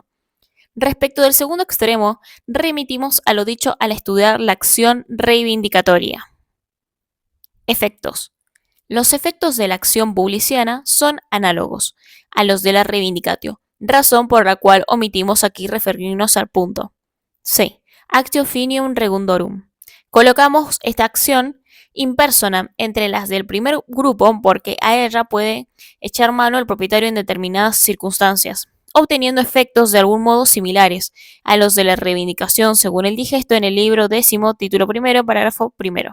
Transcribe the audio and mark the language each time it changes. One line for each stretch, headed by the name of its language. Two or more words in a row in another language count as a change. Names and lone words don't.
Spanish: Respecto del segundo extremo, remitimos a lo dicho al estudiar la acción reivindicatoria. Efectos. Los efectos de la acción publiciana son análogos a los de la reivindicatio, razón por la cual omitimos aquí referirnos al punto. C.
Latin: Actio finium regundorum.
Spanish: Colocamos esta acción in persona entre las del primer grupo porque a ella puede echar mano el propietario en determinadas circunstancias, obteniendo efectos de algún modo similares a los de la reivindicación, según el digesto en el libro 10, título primero, parágrafo primero.